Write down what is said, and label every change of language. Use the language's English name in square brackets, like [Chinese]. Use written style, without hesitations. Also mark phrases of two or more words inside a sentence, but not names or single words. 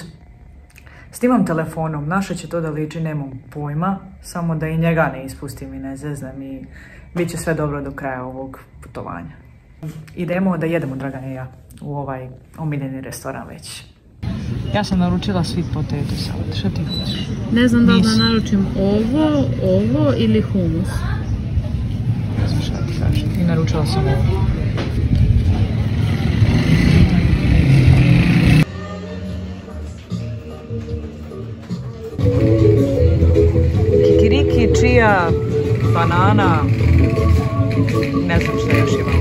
[Serbian] Snimam telefonom, naše će to da liči, nemam pojma. Samo da i njega ne ispustim i ne zeznem i bit će sve dobro do kraja ovog putovanja. Idemo da jedemo, Dragane i ja, u ovaj omiljeni restoran već. Ja sam naručila [English] sweet potato salad. [Serbian] Što ti hoćeš? Ne znam da li da naručim ovo ili humus. Ne znam šta ti kažem. I naručila sam ovo. Kikiriki, čija, banana, ne znam šta još ima.